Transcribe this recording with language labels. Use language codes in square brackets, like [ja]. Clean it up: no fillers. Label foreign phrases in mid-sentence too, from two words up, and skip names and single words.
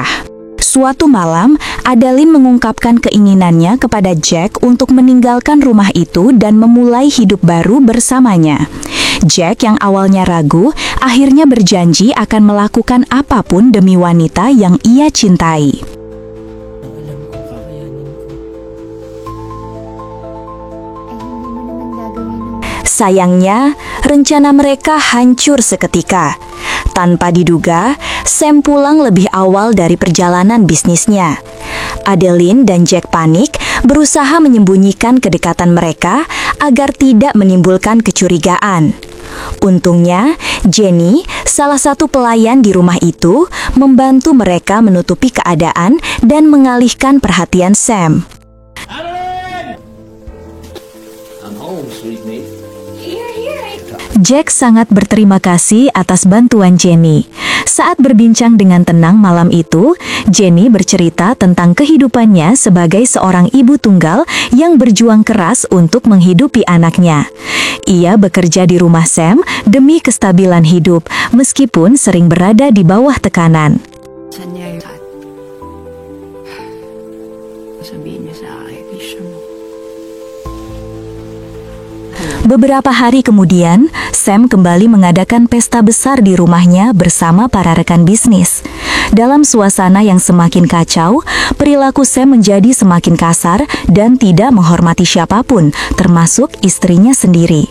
[id] Suatu malam, Adeline mengungkapkan keinginannya kepada Jack untuk meninggalkan rumah itu dan memulai hidup baru bersamanya. Jack yang awalnya ragu, akhirnya berjanji akan melakukan apapun demi wanita yang ia cintai. [tl] Alam ko, kakayanin ko. [id] Sayangnya, rencana mereka hancur seketika. Tanpa diduga, Sam pulang lebih awal dari perjalanan bisnisnya. Adeline dan Jack panik, berusaha menyembunyikan kedekatan mereka agar tidak menimbulkan kecurigaan. Untungnya, Jenny, salah satu pelayan di rumah itu, membantu mereka menutupi keadaan dan mengalihkan perhatian Sam. [en] I'm home, sweet meat. [id] Jack sangat berterima kasih atas bantuan Jenny. Saat berbincang dengan tenang malam itu, Jenny bercerita tentang kehidupannya sebagai seorang ibu tunggal yang berjuang keras untuk menghidupi anaknya. Ia bekerja di rumah Sam demi kestabilan hidup, meskipun sering berada di bawah tekanan. [tl] Sabihin niya sa akin, Isha mo. [id] Beberapa hari kemudian, Sam kembali mengadakan pesta besar di rumahnya bersama para rekan bisnis. Dalam suasana yang semakin kacau, perilaku Sam menjadi semakin kasar dan tidak menghormati siapapun, termasuk istrinya sendiri.